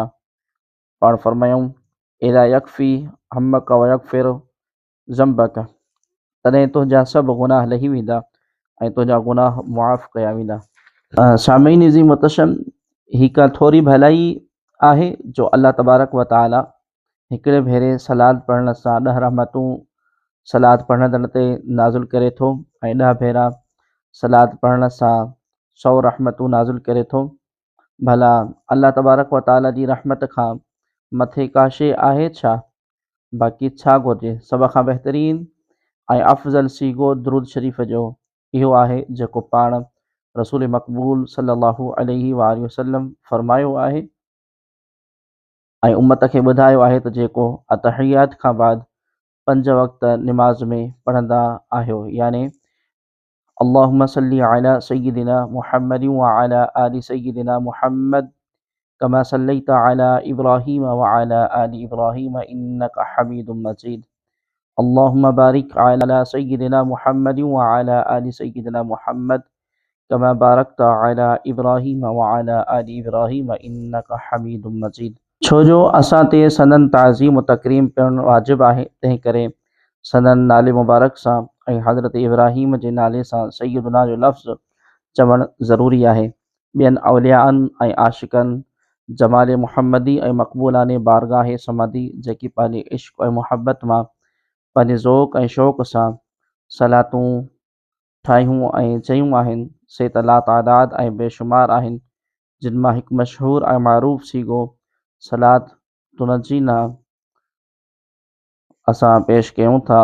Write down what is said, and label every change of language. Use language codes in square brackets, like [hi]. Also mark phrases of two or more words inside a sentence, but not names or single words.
[sd] पाण फ़रमायूं [ar] إلا يكفي همك ويغفر ذنبك, [sd] तॾहिं तुंहिंजा सभु गुनाह लही वेंदा ऐं तुंहिंजा गुनाह मुआफ़ कया वेंदा। सामीन जी मुतशम, ही का थोरी भलाई आहे जो अल्लाह तबारक व तआला हिकिड़े भेरे सलाद पढ़ण सां 10 रहमतूं सलाद पढ़ंदड़ ते नाज़िल करे थो ऐं 10 भेरा सलाद पढ़ण सां 100 रहमतूं नाज़िल करे थो। भला अल्लाह तबारक व तआला जी रहमत खां मथे का शइ आहे छा? बाक़ी छा घुरिजे? सभ खां बहितरीन ऐं अफ़ज़ल सीगो दुरूद शरीफ़ जो इहो आहे जेको पाण रसूल मक़बूल [ar] صلى الله عليه وآله وسلم [sd] फ़रमायो आहे ऐं उम्मत खे ॿुधायो आहे त जेको अतहियात खां बाद 5 वक़्त निमाज़ में पढ़ंदा आहियो, यानी [ar] اللهم صل على سيدنا محمد وعلى آل سيدنا محمد كما صليت على إبراهيم وعلى آل إبراهيم إنك حميد مجيد. اللهم بارك على سيدنا محمد وعلى آل سيدنا محمد كما باركت على إبراهيم وعلى آل إبراهيم إنك حميد مجيد. [sd] छो जो असां ते संदन ताज़ीम व तकरीम करणु वाजिब आहे, तंहिं करे संदन नाले मुबारक सां ऐं हज़रत इब्राहीम जे नाले सां सय्यदुना जो लफ़्ज़ चवणु ज़रूरी आहे। ॿियनि औलियाअनि ऐं आशिक़नि जमाल मुहम्मदी ऐं मक़बूलाने बारगाह समदी जेकी पंहिंजे इश्क़ ऐं मुहबत मां पंहिंजे ज़ौक़ ऐं शौक़ सां सलातूं ठाहियूं ऐं चयूं आहिनि, से त लातादाद ऐं बेशुमार आहिनि, जिन मां हिकु मशहूर ऐं मारूफ़ सीगो सलात तुनजीना असां पेश कयूं था।